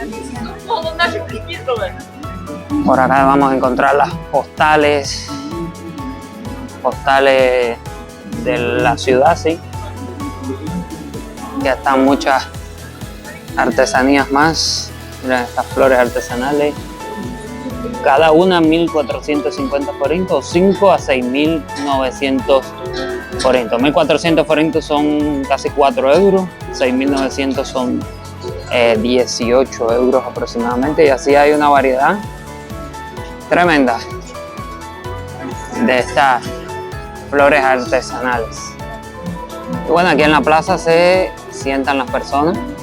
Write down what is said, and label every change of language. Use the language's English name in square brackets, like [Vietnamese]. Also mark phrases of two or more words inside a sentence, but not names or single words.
[Spanish] Por acá vamos a encontrar las postales de la ciudad, sí. Ya están muchas artesanías más. Miren estas flores artesanales. Cada una 1.450 forintos, 5 a 6.900 forintos. 1.400 forintos son casi 4 euros, 6.900 son 18 euros aproximadamente, y así hay una variedad tremenda de estas flores artesanales. Y bueno, aquí en la plaza se sientan las personas.